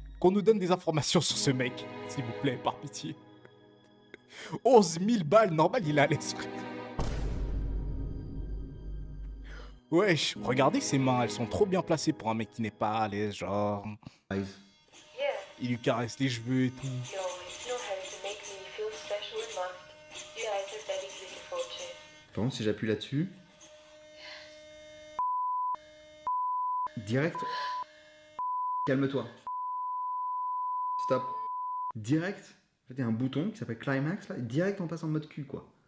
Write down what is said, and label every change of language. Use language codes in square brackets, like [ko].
[fr] Qu'on nous donne des informations sur ce mec, s'il vous plaît, par pitié. 11 000 balles, normal, il est à l'esprit. Wesh, regardez ses mains, elles sont trop bien placées pour un mec qui n'est pas à l'aise, genre... [en] Eyes. Yeah, [fr] Il lui caresse les cheveux et tout. [en] you always know how to make me feel special and loved. You guys are very beautiful too. [fr] Par contre, si j'appuie là-dessus. Direct. Calme-toi. Stop. Direct. En fait, il y a un bouton qui s'appelle Climax là. Et direct, on passe en mode cul quoi.